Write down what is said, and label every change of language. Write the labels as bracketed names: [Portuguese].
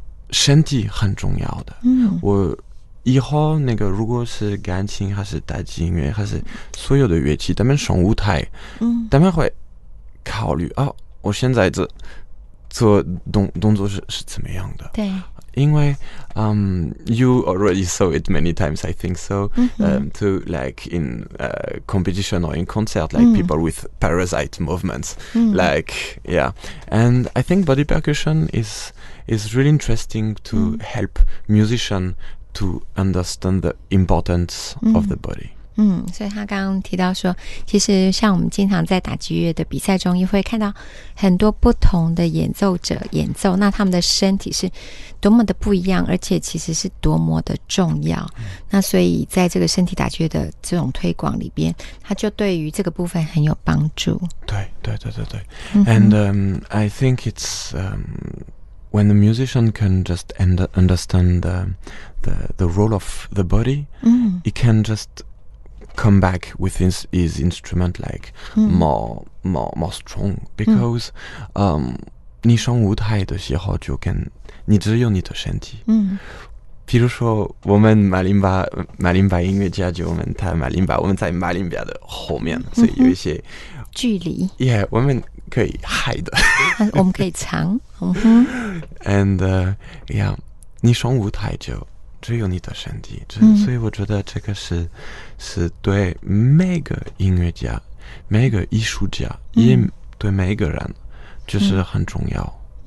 [Chinese] 身体很重要的。我以后那个如果是钢琴还是太极音乐还是所有的乐器，他们上舞台，他们会考虑我现在做动作是怎么样的？对。因为 [English] you already saw it many times, I think so. To like in competition or in concert, like people with parasite movements, like yeah. And I think body percussion is really interesting to help musicians to understand the importance of the body. [Chinese] 所以他刚刚提到说，其实像我们经常在打击乐的比赛中，也会看到很多不同的演奏者演奏，那他们的身体是多么的不一样，而且其实是多么的重要。那所以在这个身体打击乐的这种推广里边，它就对于这个部分很有帮助。对。 [English] And I think it's when the musician can just understand the role of the body, he can just come back with his instrument like more strong because [Chinese] 你上舞台的时候就跟你只有你的身体。比如说我们马林巴音乐家就我们弹马林巴，我们在马林巴的后面，所以有一些距离。 Yeah， 我们可以 [English] hide， [Chinese] 我们可以藏。 [English] And yeah， [Chinese] 你上舞台就只有你的身体，所以我觉得这个是对每个音乐家、每个艺术家，也对每个人就是很重要。